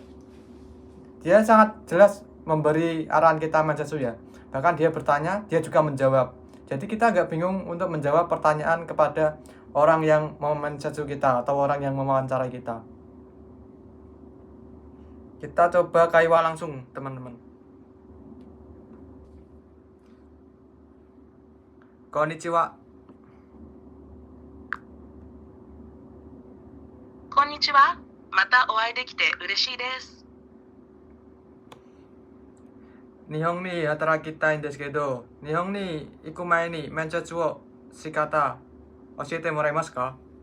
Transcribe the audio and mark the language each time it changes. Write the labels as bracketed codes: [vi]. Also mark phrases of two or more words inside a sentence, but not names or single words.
[id] Dia sangat jelas memberi arahan kita mensetsu ya. Bahkan dia bertanya, dia juga menjawab. Jadi kita agak bingung untuk menjawab pertanyaan kepada orang yang mau mensetsu kita atau orang yang mewawancarai kita. Kita coba kaiwa langsung, teman-teman. Konnichiwa. Konnichiwa. [ja] またお会いできて嬉しいです. 日本に働きたいんですけど、日本に行く前に面接を仕方教えてもらえますか？